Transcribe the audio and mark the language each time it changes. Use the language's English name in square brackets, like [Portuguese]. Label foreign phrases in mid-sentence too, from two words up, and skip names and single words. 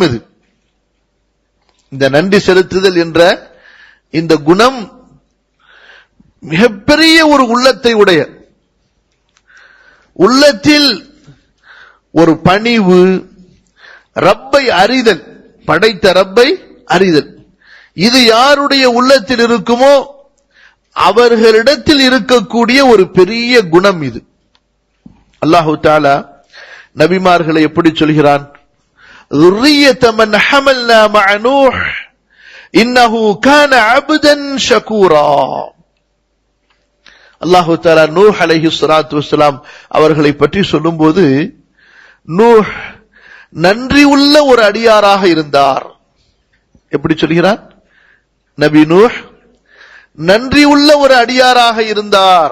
[Tamil] இது இந்த நன்றி செலுத்துதல் என்ற இந்த குணம் மிகப்பெரிய ஒரு உள்ளத்தை உடைய, உள்ளத்தில் ஒரு பணிவு, ரப்பை அறிதல், படைத்த ரப்பை அறிதல். இது யாருடைய உள்ளத்தில் இருக்குமோ அவர்களிடத்தில் இருக்கக்கூடிய ஒரு பெரிய குணம் இது. [Arabic] الله تعالى [Tamil] நபிமார்களை எப்படி சொல்கிறான்? [Arabic] ذُرِّيَّةَ مَنْ حَمَلْنَا مَعَ نُوحٍ إِنَّهُ كَانَ عَبْدًا شَكُورًا. الله تعالى [Tamil] நூஹ் [Arabic] عليه الصلاة والسلام [Tamil] அவர்களை பற்றி சொல்லும்போது, நூஹ் நன்றி உள்ள ஒரு அடியாராக இருந்தார். எப்படி சொல்கிறார்? நபி நூஹ் நன்றி உள்ள ஒரு அடியாராக இருந்தார்.